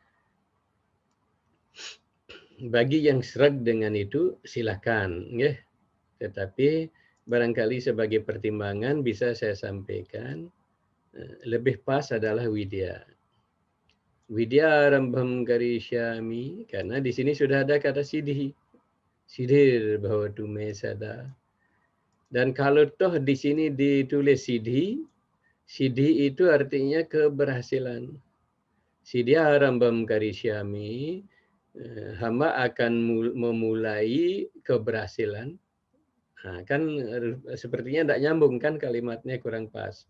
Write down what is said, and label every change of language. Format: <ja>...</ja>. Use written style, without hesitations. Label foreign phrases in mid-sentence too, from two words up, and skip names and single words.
<id>Bagi yang sreg dengan itu silakan, ya. Tetapi barangkali sebagai pertimbangan bisa saya sampaikan lebih pas adalah widya.</id> <sa>विद्या आरम्भं करिष्यामि,</sa> <id>karena di sini sudah ada kata</id> <sa>सिद्धिर् भवतु मे सदा.</sa> <id>Dan kalau toh di sini ditulis sidhi itu artinya keberhasilan.</id> <sa>सिद्ध्य आरम्भं करिष्यामि,</sa> <id>hamba akan memulai keberhasilan. Nah, kan sepertinya tidak nyambung kan, kalimatnya kurang pas.</id>